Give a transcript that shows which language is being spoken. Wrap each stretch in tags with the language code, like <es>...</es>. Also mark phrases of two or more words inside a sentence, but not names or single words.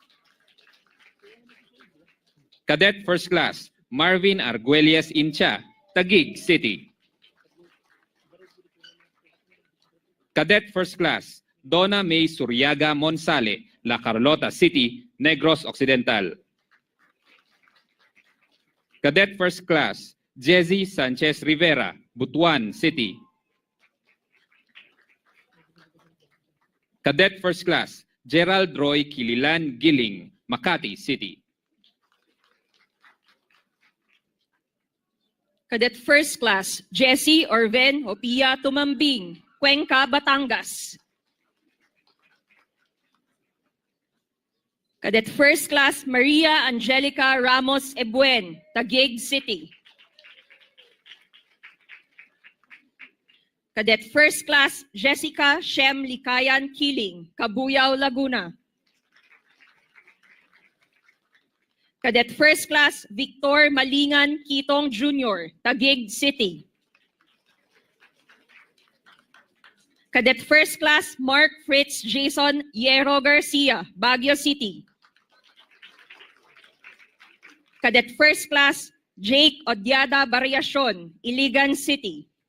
<en>Cadet First Class Marvin Arguelles Incha, Taguig City. Cadet First Class Donna May Suryaga Monsale, La Carlota City, Negros Occidental. Cadet First Class Jesse Sanchez Rivera, Butuan City. Cadet First Class, Gerald Roy Kililan Giling, Makati City. Cadet First Class, Jessie Orven Hopia Tumambing, Cuenca, Batangas. Cadet First Class, Maria Angelica Ramos Ebuen, Taguig City. Cadet First Class, Jessica Shem Likayan Kiling, Cabuyao, Laguna. Cadet First Class, Victor Malingan Kitong Jr., Taguig City. Cadet First Class, Mark Fritz Jason Yero Garcia, Baguio City. Cadet First Class, Jake Odiada Variacion, Iligan City.</en>